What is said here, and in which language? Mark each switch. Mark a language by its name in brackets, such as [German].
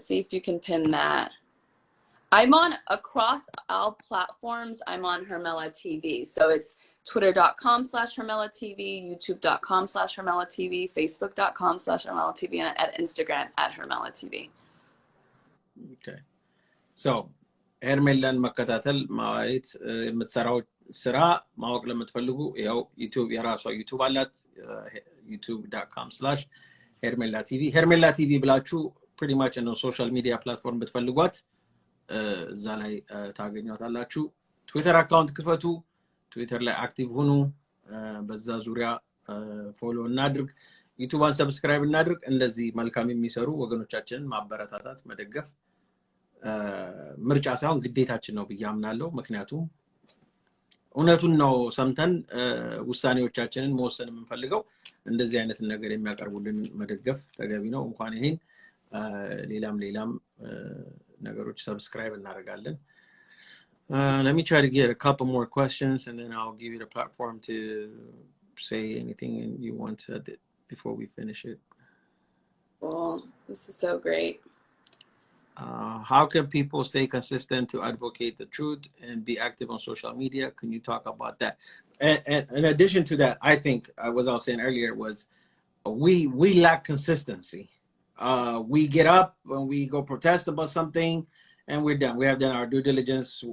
[English] See if you can pin that. I'm on across all platforms. I'm onሔርሜላ TV. So it's twitter.com/ሔርሜላ TV, youtube.com/ሔርሜላ TV, facebook.com/ሔርሜላ TV, and at Instagram @ሔርሜላ TV. Okay. [Amharic] So ሔርሜላን መከታተል ማየት የምትሰራው ስራ ማወቅ ለምትፈልጉ ያው ዩቲዩብ የራሷ ዩቲዩብ አላት youtube.com/ሔርሜላ TV ሔርሜላ TV ብላችሁ [English] pretty much [Amharic] ነው ሶሻል ሚዲያ ፕላትፎርም ብትፈልጓት እዛ ላይ ታገኛታላችሁ። ትዊተር አካውንት ክፈቱ፣ ትዊተር ላይ አክቲቭ ሁኑ፣ በዛ ዙሪያ ፎሎ እናድርግ፣ ዩቲዩብን ሰብስክራይብ እናድርግ። እንደዚህ መልካም የሚሰሩ ወገኖቻችንን ማበረታታት መደገፍ ምርጫ ሳይሆን ግዴታችን ነው ብዬ አምናለሁ። ምክንያቱም እውነቱን ነው ሰምተን ውሳኔዎቻችንን መወሰን የምንፈልገው እንደዚህ አይነት ነገር የሚያቀርቡልን መደገፍ ተገቢ ነው። እንኳን ይሄን ሌላም ነገሮች ሰብስክራይብ እናደርጋለን። [English] Let me try to get a couple more questions and then I'll give you the platform to say anything you want before we finish it. Well, this is so great. How can people stay consistent to advocate the truth and be active on social media? Can you talk about that? And in addition to that, I think what I was saying earlier was we lack consistency. We get up when we go protest about something and we're done. We have done our due diligence.